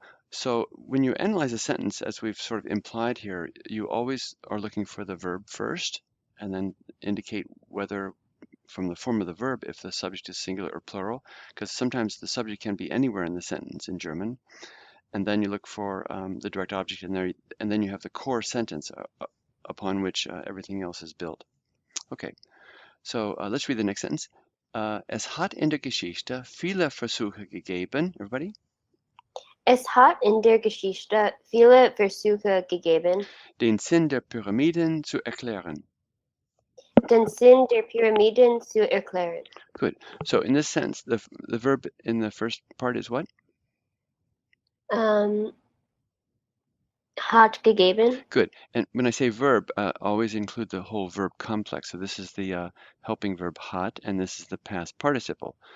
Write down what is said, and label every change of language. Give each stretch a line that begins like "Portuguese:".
English: So when you analyze a sentence, as we've sort of implied here, you always are looking for the verb first, and then indicate whether from the form of the verb if the subject is singular or plural, because sometimes the subject can be anywhere in the sentence in German, and then you look for the direct object in there, and then you have the core sentence upon which everything else is built. Okay, so let's read the next sentence.
German: Es hat in der Geschichte viele Versuche gegeben.
English: Everybody?
German: Es hat in der Geschichte viele Versuche gegeben, Den Sinn der Pyramiden zu erklären. den Sinn der Pyramiden zu erklären.
English: Good. So in this sense, the verb in the first part is what?
German: Hat gegeben.
English: Good. And when I say verb, always include the whole verb complex. So this is the helping verb hat, and this is the past participle.